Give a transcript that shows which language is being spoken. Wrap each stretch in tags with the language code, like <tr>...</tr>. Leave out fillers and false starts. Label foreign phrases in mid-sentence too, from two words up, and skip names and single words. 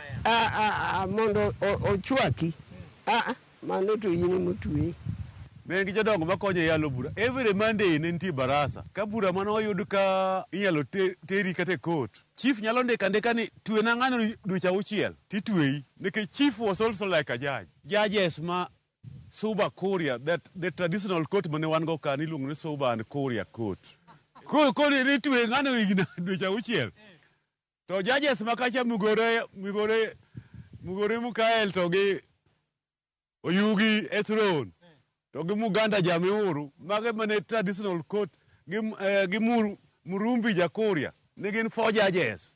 <luo>Mondo ochwaki. Mano to in motwi. Ne gi jodongo makonyo e yalo bura.</luo> <en>Every Monday</en> <luo>ne nitie barasa. Ka bura mano oyud ka inyalo teri kata kot. Chief nyalo ndika ni twe na ng'ano dweche 6 titweyi.</luo> <en>Nikech chief was also like a judge. Judges ma Suba Korea, that the traditional court</en> <luo>mane wan go kan iluongo ni</luo> <en>Suba and Korea court.</en> <luo>Ko ni twe ng'ano igna dweche 6. To judges makacha Migore Mukael to gi Oyugi Ethron. To gi Muganda Jamiuru, mage mane</luo> <en>traditional court</en> <luo>gi Murumbi Jakoria, ne gin 4 judges.</luo>